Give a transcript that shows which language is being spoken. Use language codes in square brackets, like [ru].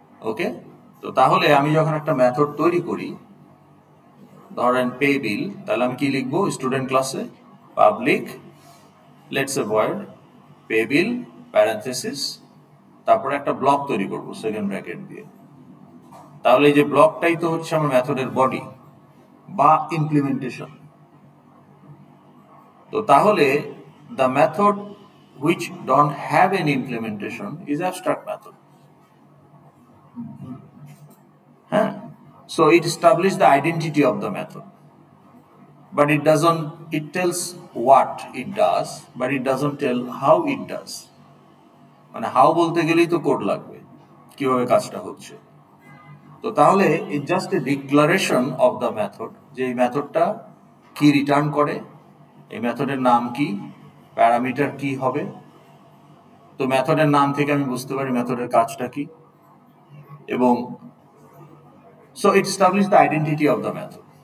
[bn] ওকে, তো তাহলে আমি যখন একটা মেথড তৈরি করি, ধরেন পে বিল, তাহলে আমি কি লিখবো স্টুডেন্ট ক্লাসে? Public let's A void pay bill parenthesis, তারপরে একটা ব্লক তৈরি করবো সেকেন্ড ব্র্যাকেট দিয়ে। তাহলে এই যে ব্লকটাই তো হচ্ছে আমার মেথডের বডি বা ইমপ্লিমেন্টেশন। তো তাহলে [en] the method which don't have any implementation is abstract method. হ্যাঁ, so it establishes the identity of the method, but it doesn't, it tells what it does, but it doesn't tell how it does. [bn] মানে how বলতে গেলেই তো code লাগবে কিভাবে কাজটা হচ্ছে। তো তাহলে [en] it just a declaration of the method, [bn] যে এই মেথডটা কি রিটার্ন করে, এই মেথডের নাম কি, প্যারামিটার কি হবে। তো মেথডের নাম থেকে আমি বুঝতে পারি মেথডের কাজটা কি, এবং [en] So it establish the identity of the method.